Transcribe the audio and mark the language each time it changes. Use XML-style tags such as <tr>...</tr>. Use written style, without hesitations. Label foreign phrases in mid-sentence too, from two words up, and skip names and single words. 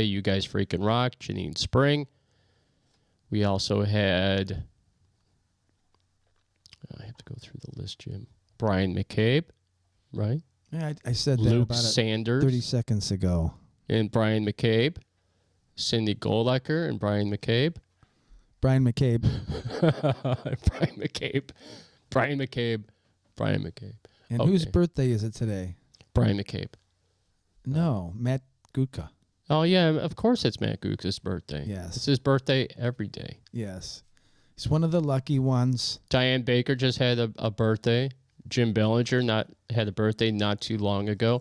<en>You guys freaking rock. Janine Spring. We also had. I have to go through the list, Jim. Brian McCabe, right? Yeah, I said that Luke about Sanders 30 seconds ago. and Brian McCabe. Cindy Goldecker and Brian McCabe. Brian McCabe. Brian McCabe. Brian McCabe. Brian McCabe. And Okay. whose birthday is it today? Brian McCabe. No, Matt Gutka. Oh, yeah, of course it's Matt Gook's birthday. Yes. It's his birthday every day. Yes. He's one of the lucky ones. Diane Baker just had a birthday. Jim Bellinger had a birthday not too long ago.</en>